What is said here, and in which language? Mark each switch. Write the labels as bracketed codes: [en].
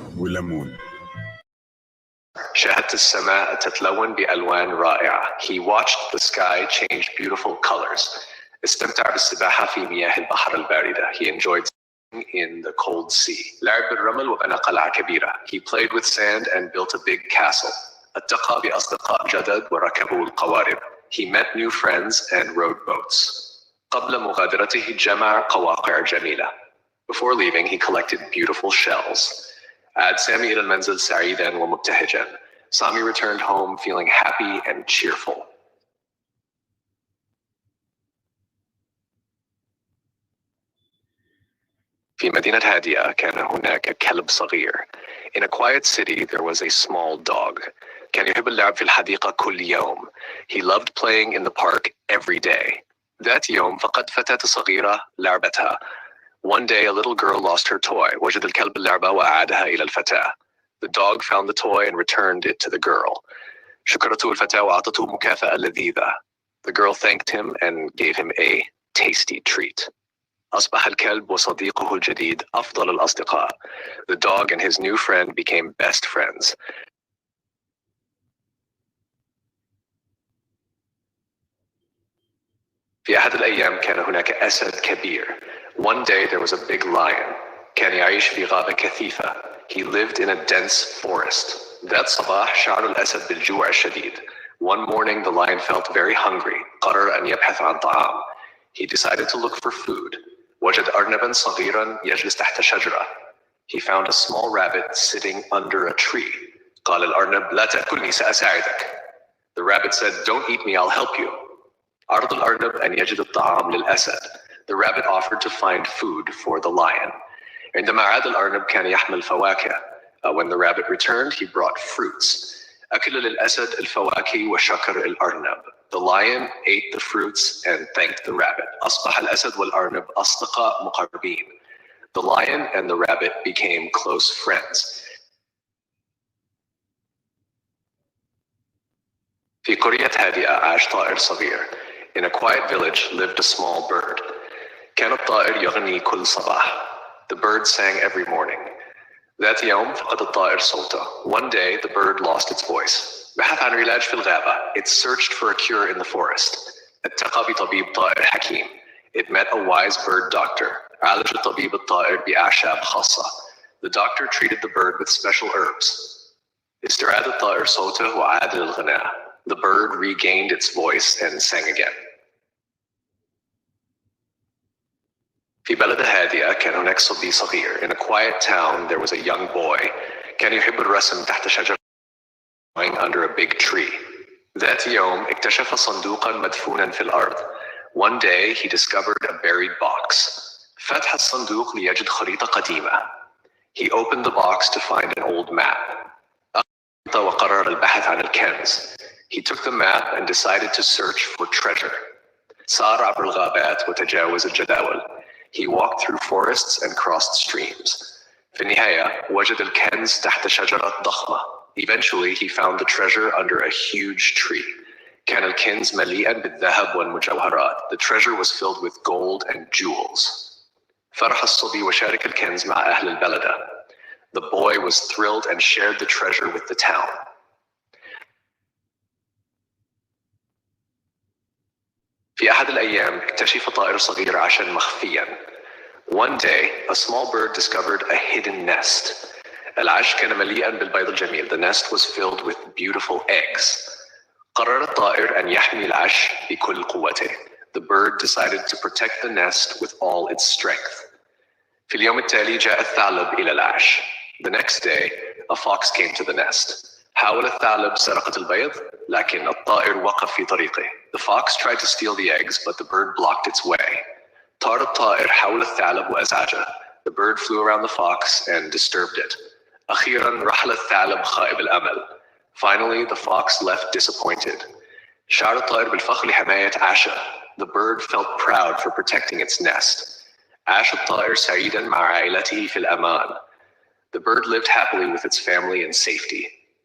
[ar] وليمون. شاهدت السماء تتلون بألوان رائعة. [en] He watched the sky change beautiful colors. [ar] استمتع بالسباحة في مياه البحر الباردة. [en] He enjoyed swimming in the cold sea. [ar] لعب بالرمل وبنى قلعة كبيرة. [en] He played with sand and built a big castle. [ar] التقى بأصدقاء جدد وركبوا القوارب. [en] He met new friends and rode boats. [ar] قبل مغادرته جمع قواقع جميلة. [en] Before leaving, he collected beautiful shells. [ar] عاد سامي إلى المنزل سعيدا ومبتهجا. [en] Sami returned home feeling happy and cheerful. [ar] في مدينة هادئة كان هناك كلب صغير. [en] In a quiet city there was a small dog. [ar] كان يحب اللعب في الحديقة كل يوم. [en] He loved playing in the park every day. [ar] ذات يوم فقد فتاة صغيرة لعبتها. [en] One day a little girl lost her toy. [ar] وجد الكلب اللعبة وأعادها إلى الفتاة. [en] The dog found the toy and returned it to the girl. [ar] شكرته الفتاة وأعطته مكافأة لذيذة. [en] The girl thanked him and gave him a tasty treat. [ar] أصبح الكلب وصديقه الجديد أفضل الأصدقاء. [en] The dog and his new friend became best friends. [ar] في أحد الأيام كان هناك أسد كبير. [en] One day there was a big lion. [ar] كان يعيش في غابة كثيفة. [en] He lived in a dense forest. [ar] ذات صباح شعر الأسد بالجوع الشديد. [en] One morning the lion felt very hungry. [ar] قرر أن يبحث عن طعام. [en] He decided to look for food. [ar] وجد أرنبا صغيرا يجلس تحت شجرة. [en] He found a small rabbit sitting under a tree. [ar] قال الأرنب لا تأكلني سأساعدك. [en] The rabbit said, don't eat me, I'll help you. [ar] عرض الأرنب أن يجد الطعام للأسد. [en] The rabbit offered to find food for the lion. [ar] عندما عاد الأرنب كان يحمل فواكه. [en] When the rabbit returned, he brought fruits. [ar] أكل للأسد الفواكه وشكر الأرنب. [en] The lion ate the fruits and thanked the rabbit. [ar] أصبح الأسد والأرنب أصدقاء مقربين. [en] The lion and the rabbit became close friends. [ar] في قرية هادئة عاش طائر صغير. [en] In a quiet village lived a small bird. [ar] كان الطائر يغني كل صباح. [en] The bird sang every morning. [ar] ذات يوم فقد الطائر صوته. [en] One day the bird lost its voice. [ar] بحث عن علاج في الغابة. [en] It searched for a cure in the forest. [ar] التقى بطبيب طائر حكيم. [en] It met a wise bird doctor. [ar] عالج الطبيب الطائر بأعشاب خاصة. [en] The doctor treated the bird with special herbs. [ar] استعاد الطائر صوته وعاد للغناء. [en] The bird regained its voice and sang again. [ar] في بلد هادئة كان هناك صبي صغير. [en] In a quiet town there was a young boy. [ar] كان يحب الرسم تحت شجرة [en] under a big tree. [ar] ذات يوم اكتشف صندوقا مدفونا في الأرض. [en] One day he discovered a buried box. [ar] فتح الصندوق ليجد خريطة قديمة. [en] He opened the box to find an old map. [ar] وقرر البحث عن الكنز. [en] He took the map and decided to search for treasure. [ar] سار عبر الغابات وتجاوز الجداول. [en] He walked through forests and crossed streams. [ar] في النهاية وجد الكنز تحت شجرة ضخمة. [en] Eventually he found the treasure under a huge tree. [ar] كان الكنز مليئا بالذهب والمجوهرات. [en] The treasure was filled with gold and jewels. [ar] فرح الصبي وشارك الكنز مع أهل البلدة. [en] The boy was thrilled and shared the treasure with the town. [ar] في أحد الأيام اكتشف طائر صغير عاشا مخفيا. [en] One day a small bird discovered a hidden nest. [ar] العش كان مليئا بالبيض الجميل. [en] The nest was filled with beautiful eggs. [ar] قرر الطائر أن يحمي العش بكل قوته. [en] The bird decided to protect the nest with all its strength. [ar] في اليوم التالي جاء الثعلب إلى العش. [en] The next day a fox came to the nest. [ar] حاول الثعلب سرقة البيض لكن الطائر وقف في طريقه. [en] The fox tried to steal the eggs but the bird blocked its way. [ar] طار الطائر حول الثعلب وأزعجه. [en] The bird flew around the fox and disturbed it. [ar] أخيراً رحل الثعلب خائب الأمل. [en] Finally the fox left disappointed. [ar] شعر الطائر بالفخر لحماية عاشه. [en] The bird felt proud for protecting its nest. [ar] عاش الطائر سعيداً مع عائلته في الأمان. [en] The bird lived happily with its family in safety.